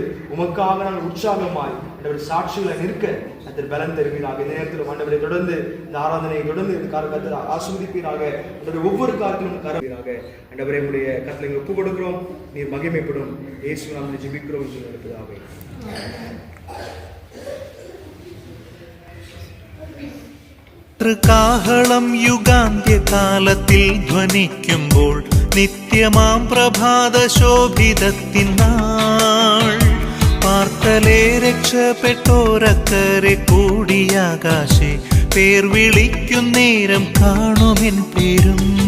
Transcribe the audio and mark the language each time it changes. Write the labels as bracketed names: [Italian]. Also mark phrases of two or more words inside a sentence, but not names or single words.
[Tamil] தொடர்ந்து உமக்காக நாங்கள் உற்சாகமாய் ஆண்டவர் சாட்சிகளை நிற்க கர்த்தர் பலன் தருவீராக. இந்த நேரத்தில் ஆண்டவரை தொடர்ந்து இந்த ஆராதனையை தொடர்ந்து இந்த கர்த்தர் ஆசீர்வதிப்பீராக. ஆண்டவர் ஒவ்வொரு காரியத்திலும் கரவீராக. ஆண்டவரை உடைய கர்த்தரை ஒப்பு கொடுக்கிறோம். நீர் மகிமைப்படும் இயேசு நாமத்தில் ஜெபிக்கிறோம் என்று நடப்பதாக. [Malayalam] കാഹളം യുഗാന്ത്യകാലത്തിൽ ധ്വനിക്കുമ്പോൾ നിത്യമാം പ്രഭാത ശോഭിതത്തിനാൾ പാർത്തലേ രക്ഷപ്പെട്ടോരക്കരെ കൂടിയാകാശേ പേർ വിളിക്കുന്നേരം കാണുമെൻ പേരും.